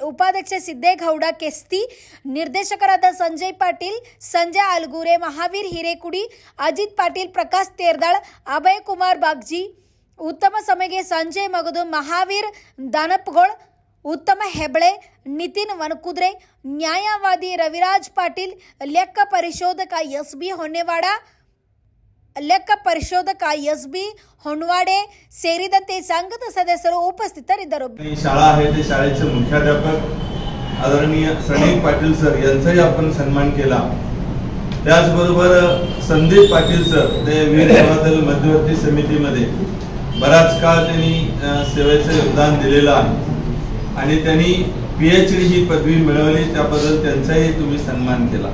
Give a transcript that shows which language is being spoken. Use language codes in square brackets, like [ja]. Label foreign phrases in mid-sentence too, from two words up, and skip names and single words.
[kn] ಉಪಾಧ್ಯಕ್ಷ ಸಿದ್ದೇಗೌಡ ಕೆಸ್ತಿ, ನಿರ್ದೇಶಕರಾದ ಸಂಜಯ್ ಪಾಟೀಲ್, ಸಂಜಯ್ ಅಲ್ಗೂರೆ, ಮಹಾವೀರ್ ಹಿರೇಕುಡಿ, ಅಜಿತ್ ಪಾಟೀಲ್, ಪ್ರಕಾಶ್ ತೇರ್ದಾಳ್, ಅಭಯ್ ಕುಮಾರ್ ಬಾಗ್ಜಿ, ಉತ್ತಮ ಸಮಗೆ ಸಂಜಯ್ ಮಗದುಂ, ಮಹಾವೀರ್ ದಾನಪ್ಗೋಳ್, ಉತ್ತಮ ಹೆಬಳೆ, ನಿತಿನ್ ವನಕುದ್ರೆ, ನ್ಯಾಯವಾದಿ ರವಿರಾಜ್ ಪಾಟೀಲ್, ಲೆಕ್ಕ ಪರಿಶೋಧಕ ಎಸ್ ಬಿ ಹೊನ್ವಾಡೆ ಸೇರಿದಂತೆ ಸಂಘದ ಸದಸ್ಯರು ಉಪಸ್ಥಿತರಿದ್ದರು. [mr] शाळा आहे ते शाळेचे मुख्याध्यापक आदरणीय श्रेनिक पाटील सर यांचाही आपण सन्मान केला. त्याचबरोबर संदीप पाटील सर ते वीर सेवादल मध्यवर्ती समितीमध्ये बराच काळ त्यांनी सेवेचे योगदान दिलेलं आहे आणि त्यांनी PhD ही पदवी मिळवली, त्याबद्दल त्यांचाही तुम्ही सन्मान केला.